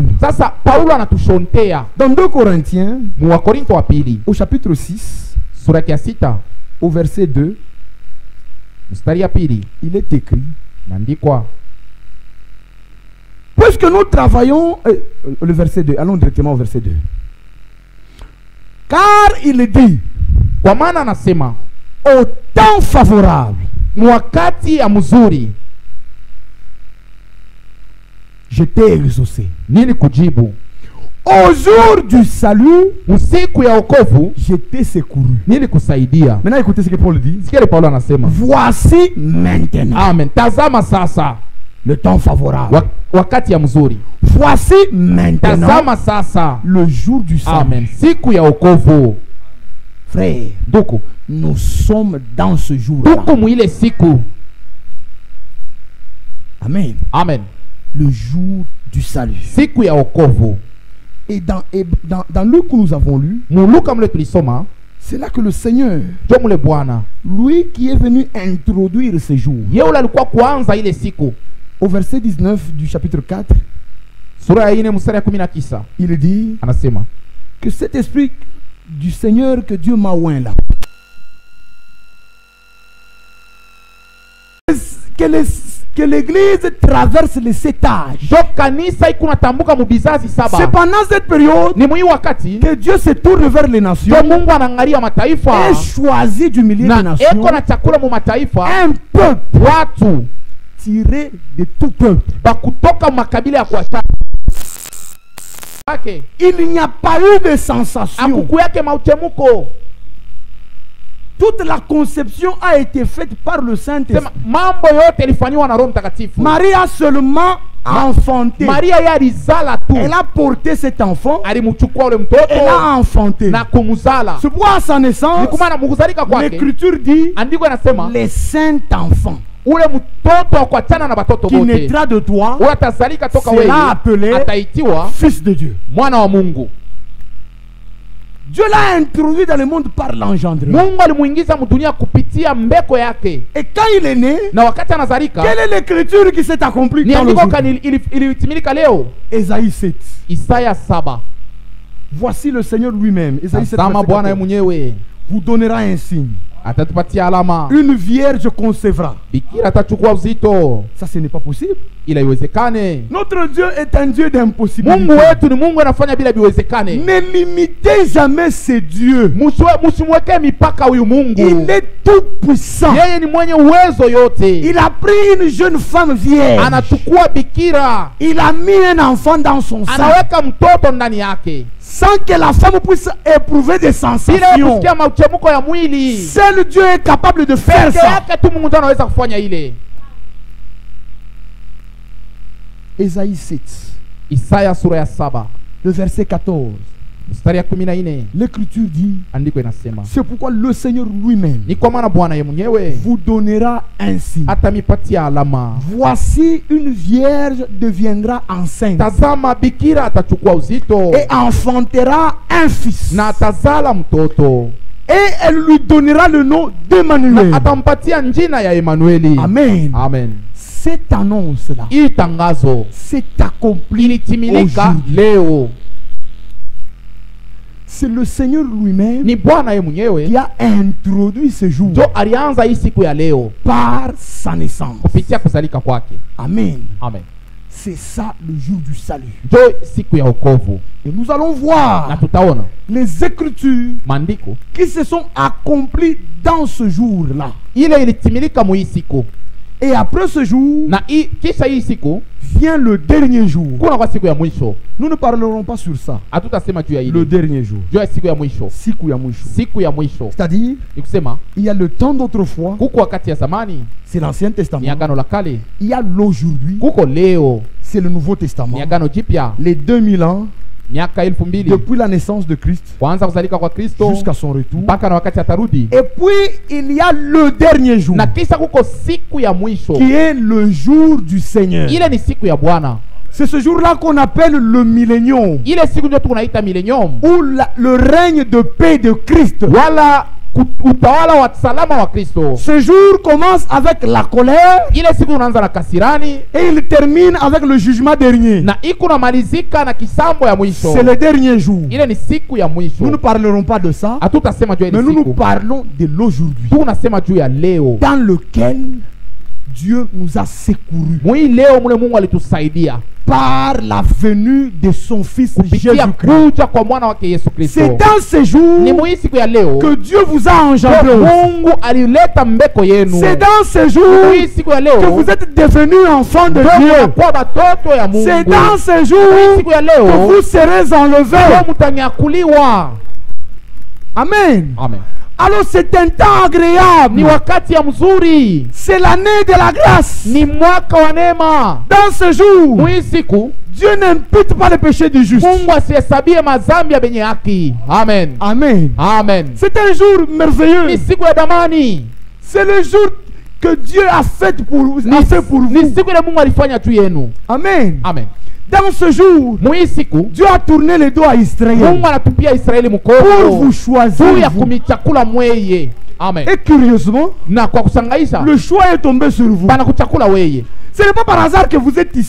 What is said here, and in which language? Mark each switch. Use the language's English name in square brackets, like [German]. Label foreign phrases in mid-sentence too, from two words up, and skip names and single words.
[Swahili] Sasa Paulo anatushontea [French] dans 2 Corinthiens, [Swahili] mu Wakorintho wa pili [French] au chapitre 6, [Swahili] sura ya 6 [French] au verset 2, [Swahili] mstari ya pili, [French] il est écrit: [Swahili] naandikwa [French] Puisque nous travaillons, le verset 2, allons directement au verset 2. Car il dit, [Swahili] kwa maana anasema [French] au temps favorable, [Swahili] wakati ya mzuri [French] je t'ai exaucé. [Swahili] nini kujibu, [French] Au jour du salut, [Swahili] usiku ya wokovu [French] je t'ai secouru. [Swahili] nini kusaidia. [French] Maintenant écoutez ce que Paul dit. [Swahili] Sikia Paulo anasema, [French] Voici maintenant [Swahili] amen, tazama sasa [French] le temps favorable. [Swahili] wakati ya mzuri, [French] Voici maintenant [Swahili] tazama sasa [French] le jour du salut. [Swahili] amen, siku ya wokovu. [French] Frère, [Swahili] Duku [French] nous sommes dans ce jour-là. [Swahili] tuko mwile siku, [French] Amen. [Swahili] amen, [French] Le jour du salut. [Swahili] siku ya wokovu. [French] Et dans Luc que nous avons lu, [Swahili] Muluka mle tulisoma, [French] c'est là que le Seigneur, [Swahili] jo mule Bwana [French] lui qui est venu introduire ce jour, [Swahili] yeye alikuwa kuanza ile siku. [French] au verset 19 du chapitre 4, [Swahili] Sura ya 4 mstari ya 19 [French] il dit [Swahili] anasema, [French] que cet esprit du Seigneur que Dieu m'a oint là, que l'église traverse les 7 âges. [Swahili] jo kanisa iko natambuka mu bizazi [French] C'est 7. pendant cette période [Swahili] Ni mwi wakati [French] que Dieu se tourne vers les nations [Swahili] jo Mungu anaangalia mataifa [French] et choisit du milieu des [Swahili] na [French] nations [Swahili] eko na chakula mu mataifa [French] un peuple [Swahili] watu [French] tiré de tout peuple. [Swahili] bakutoka makabila ya kuachana yake. [French] Il n'y a pas eu de sensation. [Swahili] Akuku yake mauchemuko. [French] Toute la conception a été faite par le Saint-Esprit. [Swahili] Sema mambo yote ilifanywa na Roho Mtakatifu. [French] Marie a seulement enfanté. [Swahili] Maria yeye alizala tu. [French] Elle a porté cet enfant. [Swahili] Alimchukua ule mtoto [French] Elle a enfanté. [Swahili] na kumzala. [French] C'est pourquoi à sa naissance, [Swahili] Nikumana mukuzalika kwake. [French] l'Écriture dit [Swahili] Andiko inasema [French] les saints enfants [Swahili] ule mtoto wa kuachana na batoto [French] qui [Swahili] bote. [French] naîtra de toi [Swahili] Ule atazalika toka wewe. [French] sera appelé [Swahili] Ataitiwa [French] fils de Dieu. [Swahili] mwana wa Mungu. [French] Dieu l'a introduit dans le monde par l'engendrement. [Swahili] Mungu alimuingiza mdunia kupitia mbeko yake. [French] Et quand il est né, [Swahili] Na wakati anazalika, [French] quelle est l'écriture qui s'est accomplie [Swahili] ni [French] dans le [Swahili] andiko [French] jour? [Swahili] kani ilitimilika leo. [French] Ésaïe 7. [Swahili] Isaya 7. [French] Voici le Seigneur lui-même. Ésaïe 7. [Swahili] Tazama [French] verset [Swahili] Bwana 14. mwenyewe [French] Vous donnera un signe. [Swahili] atatupatia alama. [French] Une vierge concevra. [Swahili] Bikira atachukua uzito. [French] Ça, ce n'est pas possible. [Swahili] Ila iwezekane. [French] Notre Dieu est un Dieu d'impossibilité. [Swahili] Mungu wetu ni Mungu anafanya bila biwezekane. [French] Ne limitez jamais ce Dieu. [Swahili] Musimweke mipaka huyu Mungu. [French] Il est tout puissant. [Swahili] Yeye ni mwenye uwezo yote. [French] Il a pris une jeune femme vierge. [Swahili] Anachukua bikira. [French] Il a mis un enfant dans son sein. [Swahili] Anaweka mtoto ndani yake. [French] Sans que la femme puisse éprouver des [Swahili] Bila [French] sensations. [Swahili] kusikia mauchemuko ya mwili. [French] Seul Dieu est capable de faire [Swahili] Peke [French] ça. [Swahili] yake tu Mungu ndiye anaweza kufanya ile. [French] Ésaïe 7, [Swahili] Isaya sura ya 7 [French] le verset 14. [Swahili] mstari ya 14 [French] L'Écriture dit, [Swahili] andiko inasema, [French] c'est pourquoi le Seigneur lui-même [Swahili] ni kwa maana Bwana yeye mwenyewe [French] vous donnera ainsi. [Swahili] atamipatia alama. [French] Voici une vierge deviendra enceinte [Swahili] Tazama bikira atachukua uzito [French] et enfantera un fils. [Swahili] na atazala mtoto [French] Et elle lui donnera le nom d'Emmanuel. [Swahili] na atampatia njina ya Emanueli. [French] Amen. [Swahili] Amen. [French] Cette annonce-là [Swahili] Hii tangazo [French] s'est accomplie [Swahili] ilitimilika [French] aujourd'hui. [Swahili] leo. [French] C'est le Seigneur lui-même [Swahili] Ni Bwana yeye mwenyewe [French] qui a introduit ce jour [Swahili] ndio alianza hii siku ya leo [French] par sa naissance. [Swahili] kupitia kuzalika kwake. [French] Amen. [Swahili] Amen. [French] C'est ça le jour du salut. [Swahili] Ndio siku ya wokovu. [French] Et nous allons [Swahili] Na [French] voir [Swahili] tutaona [French] les écritures [Swahili] maandiko [French] qui se sont accomplies dans ce jour-là. [Swahili] ile ilitimilika mu hii siku. [French] Et après ce jour, [Swahili] Na kisha hii siku [French] vient le dernier jour. [Swahili] kuna kwa siku ya mwisho. [French] Nous ne parlerons pas sur ça. [Swahili] Hatutasema juu ya [French] Le [Swahili] ile. [French] dernier jour. [Swahili] Juu ya siku ya mwisho. Siku ya mwisho. Siku ya mwisho. [French] C'est-à-dire, [Swahili] Ni kusema [French] il y a le temps d'autrefois, [Swahili] kuko wakati ya zamani [French] c'est l'Ancien [Swahili] ni [French] Testament. [Swahili] agano la kale. [French] Il y a l'aujourd'hui, [Swahili] Kuko leo [French] c'est le Nouveau [Swahili] ni [French] Testament. [Swahili] agano jipya. [French] Les 2000 ans, [Swahili] Miaka 2000 [French] depuis la naissance de Christ [Swahili] kwanza kuzalika kwa Kristo [French] jusqu'à son retour. [Swahili] mpaka na wakati atarudi. [French] Et puis, il y a le dernier jour, [Swahili] Na kisha kuko siku ya mwisho. [French] qui est le jour du Seigneur. [Swahili] Ile ni siku ya Bwana. [French] C'est ce jour-là qu'on appelle le millénium, [Swahili] Ile siku ndio tunaita millennium. [French] où le règne de paix de Christ. [Swahili] Wala utawala wa salama wa Kristo. [French] Ce jour commence avec la colère [Swahili] Ile siku unaanza na kasirani [French] et il termine avec le jugement dernier. [Swahili] na iko na malizika na kisambo ya mwisho. [French] C'est le dernier jour. [Swahili] Ile ni siku ya mwisho. [French] Nous ne parlerons pas de ça, [Swahili] Hatutasema juu ya [French] mais [Swahili] ile [French] nous nous [Swahili] siku. [French] parlons de l'aujourd'hui, [Swahili] Tunasema juu ya leo [French] dans lequel Dieu nous a secourus [Swahili] Mwi leo mule Mungu alitusaidia [French] par la venue de son Fils [Swahili] kupitia [French] Jésus-Christ. [Swahili] kuja kwa mwana wake Yesu Kristo. [French] C'est dans ces jours [Swahili] Ni mwi siku ya leo [French] que Dieu vous a engendré. [Swahili] Mungu alileta mbeko yenu. [French] C'est dans ces jours [Swahili] Mwi siku ya leo [French] que vous êtes devenus enfants de Dieu. [Swahili] kwa batoto ya Mungu. [French] C'est dans ces jours [Swahili] siku ya [French] que [Swahili] leo [French] vous serez enlevés. [Swahili] mtanyakuliwa. [French] Amen. [Swahili] Amen. [French] Alors c'est un temps agréable. [Swahili] Ni wakati ya mzuri. [French] C'est l'année de la grâce. [Swahili] Ni mwaka wa neema. [French] Dans ce jour, [Swahili] Mwi siku [French] Dieu n'impute pas les péchés du juste. [Swahili] Mungu asihesabie mazambi ya benye haki. [French] Amen. [Swahili] Amen. Amen. [French] C'est un jour [Swahili] Ni [French] merveilleux. [Swahili] siku ya damani. [French] C'est le jour que Dieu a fait pour vous. [Swahili] Ni siku ile Mungu alifanya tu yenu. [French] Amen. [Swahili] Amen. [French] Dans ce jour, [Swahili] Mwi siku [French] Dieu a tourné le dos à Israël [Swahili] Mungu anatupia Israeli [French] pour [Swahili] mkono [French] vous choisir. [Swahili] juu ya [French] Vous. [Swahili] kumichakula mweye. Amen. [French] Et curieusement, [Swahili] Na kwa kusangaisha [French] le choix est tombé sur vous. [Swahili] bana kuchakula weye. [French] Ce n'est pas par hasard que vous êtes ici.